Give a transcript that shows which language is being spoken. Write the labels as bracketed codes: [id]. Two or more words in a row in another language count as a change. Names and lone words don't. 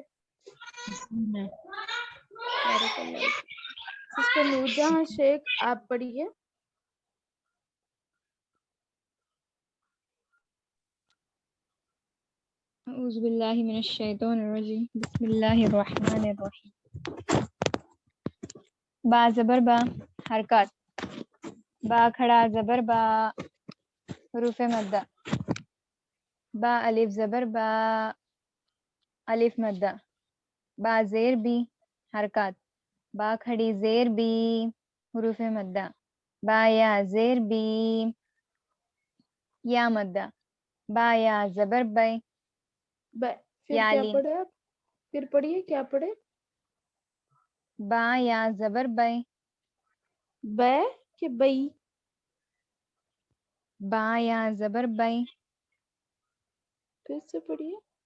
[ur] ٹھیک ہے. [ar] بارک اللہ. [ur] سسٹر نورجہاں شیخ آپ پڑھیے. [ar] اعوذ باللہ من الشیطان الرجیم بسم اللہ الرحمن الرحیم. [ur] با زبر با حرکات. با کھڑا زبر با حروف مدہ. با الف زبر با الف مدہ. با زیر بی حرکات. با کھڑی زیر بی حروف مدہ. با یا زیر بی یا مدہ. با یا زبر بے پھر یا کیا لین. پڑھے آپ؟ پھر پڑھیے کیا پڑھے؟ با یا زبر بے. بے کہ بئی؟ با یا زبر بے. پھر سے پڑھیے.